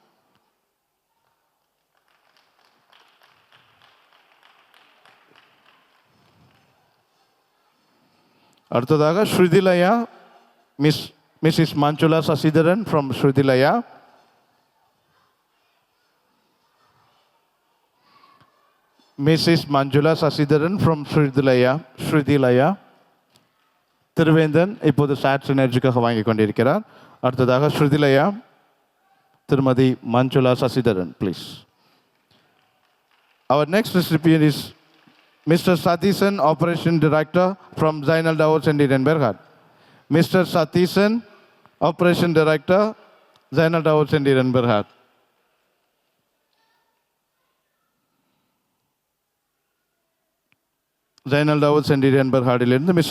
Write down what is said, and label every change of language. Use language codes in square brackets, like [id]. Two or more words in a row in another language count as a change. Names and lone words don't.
[ta] அடுத்ததாக Shridilaya, Mrs. [en] Manchula Sasidaran from Shridilaya. Mrs. Manjula Sasidaran from Shridilaya. [ta] திருவேந்தன் இப்போது SAT Synergy-க்காக வாங்கி கொண்டிருக்கிறார். அடுத்ததாக Shridilaya, திருமதி Manchula Sasidaran, [en] please. Our next recipient is Mr. Sathisan, Operation Director from Zainal Dawood Centurion Berhad. Mr. Sathisan, Operation Director, Zainal Dawood Centurion Berhad. [ta] Zainal Dawood Centurion Berhadiலிருந்து Mr.